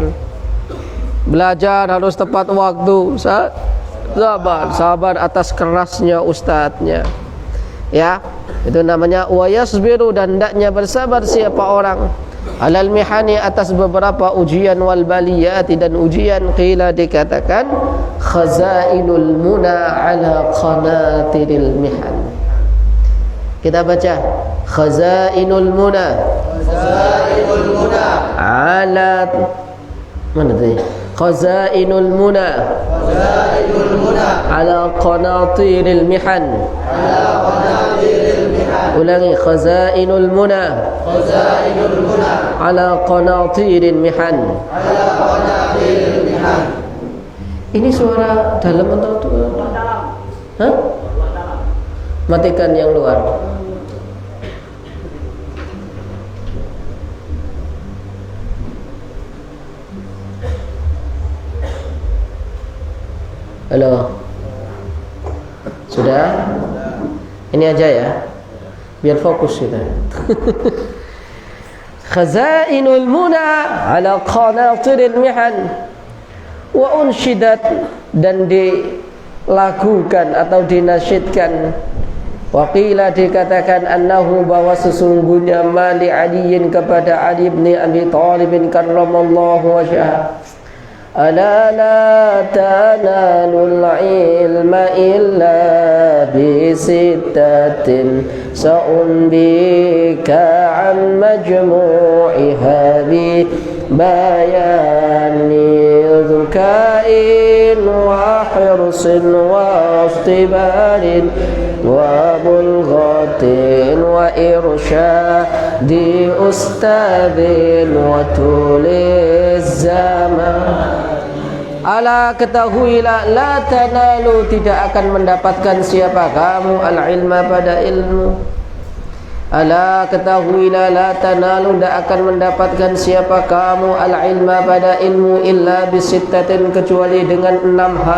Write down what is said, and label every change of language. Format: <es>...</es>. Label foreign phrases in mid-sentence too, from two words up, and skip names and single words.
<id>Belajar harus tepat waktu, sabar atas kerasnya ustadznya. Ya, itu namanya</id> <ar>ويصبر,</ar> <id>dan hendaknya bersabar siapa orang</id> <ar>على المحن,</ar> <id>atas beberapa ujian,</id> <ar>والبليات,</ar> <id>dan ujian.</id> <ar>قيل dikatakan خزائن المنى على قناطر المحن.</ar> <id>Kita baca</id> <ar>خزائن المنى. خزائن المنى على,</ar> <id>mana tadi?</id> <ar>خزائن المنى. خزائن المنى على قناطر المحن. على قناطر المحن. Ulangi خزائن المنى. خزائن المنى على قناطر المحن. على قناطر المحن.</ar> <id>Ini suara dalam atau luar? Hah? Matikan yang luar. Halo. Sudah? Ini aja ya. Biar fokus kita.</id> <ar>خزائن المنى على قناطر المحن وأنشدت,</ar> <id>dan dilagukan atau dinasyidkan.</id> <ar>وقيل, dikatakan, أنه,</ar> <id>bahwa sesungguhnya</id> <ar>لعلي, kepada Ali bin Abi Thalib كرم الله وجهه, ألا لا تنال العلم إلا بستة سأنبيك عن مجموعها ببيان ذكاء وحرص واصطبار وبلغة وإرشاد أستاذ وطول الزمان. ألا,</ar> <id>ketahuilah,</id> <ar>لا تنال,</ar> <id>tidak akan mendapatkan siapa kamu al-ilma, pada ilmu. Ala, ketahuilah,</id> <ar>لا تنال,</ar> <id>tidak akan mendapatkan siapa kamu al-ilma, pada ilmu,</id> <ar>إلا بستة,</ar> <id>kecuali dengan 6 hal.</id>